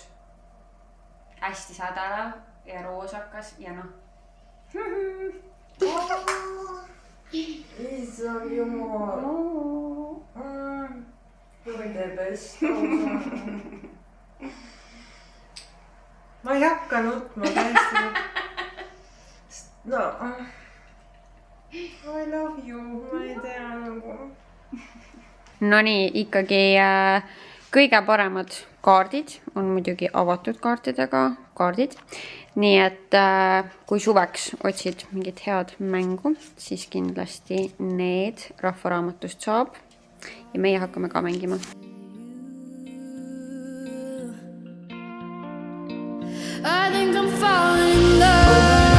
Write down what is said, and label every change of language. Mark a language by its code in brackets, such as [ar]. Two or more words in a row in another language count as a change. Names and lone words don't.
[et] Hästi sadalav ja roosakas ja noh. Issand jumal. Või tee best. Ma ei hakka nutma täiesti. [en] No. I love you. [et] Ma ei tea nagu. No nii, ikkagi kõige paremad kaardid on muidugi avatud kaartidega kaardid. Nii et kui suveks otsid mingit head mängu, siis kindlasti need Rahvaraamatust saab. Ja meie hakkame ka mängima. [en] I think I'm falling in love.